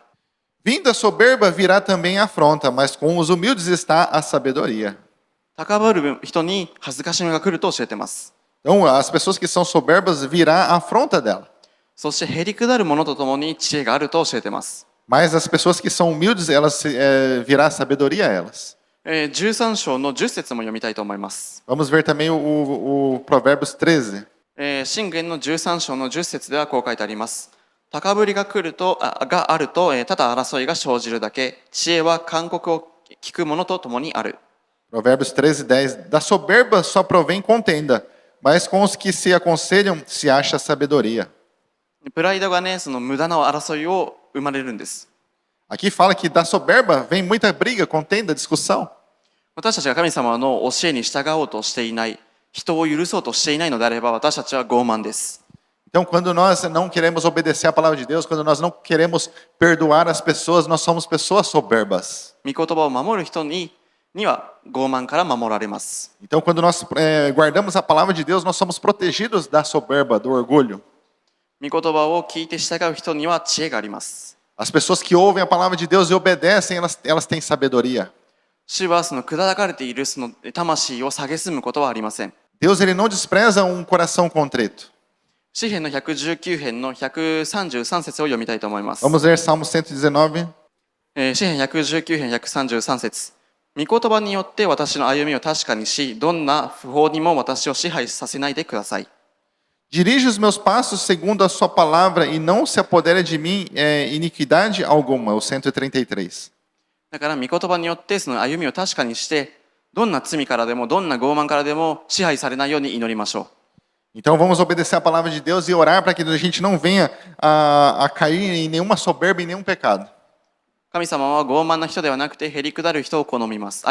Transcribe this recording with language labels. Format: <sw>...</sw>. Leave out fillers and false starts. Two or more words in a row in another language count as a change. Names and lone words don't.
<pt>Vindo a soberba, virá também a afronta, mas com os humildes está a sabedoria.</pt> <ja>高ぶる人に恥ずかしみが来ると教えています。</ja> <pt>Então, as pessoas que são soberbas, virá a afronta dela.</pt> <ja>そしてへりくだるものとともに知恵があると教えています。</ja> <pt>Mas as pessoas que são humildes, virá a sabedoria a elas.</pt> <ja>13 章の10節も読みたいと思います。</ja> <pt>Vamos ver também o Provérbios 13.</pt> <ja>箴言の13章の10節ではこう書いてあります。高ぶりが来るとがあると、ただ争いが生じるだけ。知恵は勧告を聞くものとともにある。</ja> <pt>Provérbios 13, 10. Da soberba só provém contenda, mas com os que se aconselham se acha sabedoria.</pt> <ja>プライドがね、その無駄な争いを生まれるんです。</ja> <pt>Aqui fala que da soberba vem muita briga, contenda, discussão.</pt> <ja>私たちが神様の教えに従おうとしていない、人を許そうとしていないのであれば、私たちは傲慢です。</ja> <pt>Então, quando nós não queremos obedecer a palavra de Deus, quando nós não queremos perdoar as pessoas, nós somos pessoas soberbas.</pt> <ja>御言葉を守る人には傲慢から守られます。</ja> <pt>Então, quando nós guardamos a palavra de Deus, nós somos protegidos da soberba, do orgulho.</pt> <ja>御言葉を聞いて従う人には知恵があります。</ja> <pt>As pessoas que ouvem a palavra de Deus e obedecem, elas têm sabedoria.</pt> <ja>主はその砕かれているその魂を蔑むことはありません。</ja> <pt>Deus ele não despreza um coração contrito.</pt> <ja>詩編の119編の133節を読みたいと思います。</ja> <pt>Vamos ler Salmo 119.</pt> <ja>詩編119編133節。御言葉によって私の歩みを確かにし、どんな不法にも私を支配させないでください。</ja> <pt>Dirige os meus passos segundo a sua palavra e não se apodere de mim iniquidade alguma. O 133.</pt> <ja>だから御言葉によってその歩みを確かにして、どんな罪からでもどんな傲慢からでも支配されないように祈りましょう。</ja> <pt>Então vamos obedecer a palavra de Deus e orar para que a gente não venha a cair em nenhuma soberba, em nenhum pecado.</pt> <ja>神様は傲慢な人ではなくて、へりくだる人を好みます。</ja>